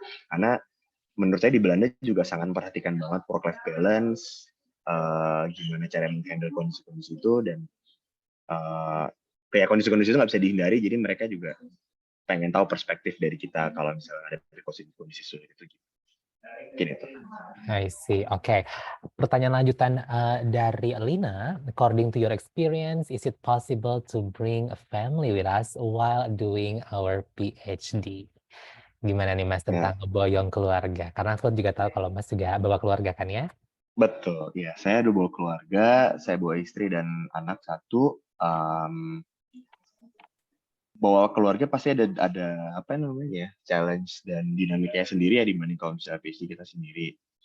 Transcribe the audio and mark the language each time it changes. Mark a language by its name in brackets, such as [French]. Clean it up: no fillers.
[Indonesian] Karena menurut saya di Belanda juga sangat memperhatikan banget work-life balance, gimana cara menghandle kondisi-kondisi itu, dan kayak kondisi-kondisi itu nggak bisa dihindari, jadi mereka juga pengen tahu perspektif dari kita kalau misalnya ada kondisi sulit itu gini tuh. [English] I see. Oke. [Indonesian] Pertanyaan lanjutan dari Lina. [English] According to your experience, is it possible to bring a family with us while doing our PhD? [Indonesian] Gimana nih Mas Ya, tentang boyong keluarga? Karena aku juga tahu kalau Mas juga bawa keluarga kan ya? betul. Ya, saya ada bawa keluarga, saya bawa istri dan anak satu. Bawa keluarga pasti ada apa namanya, challenge dan dinamikanya sendiri ya dibanding kalau misalnya PhD kita sendiri.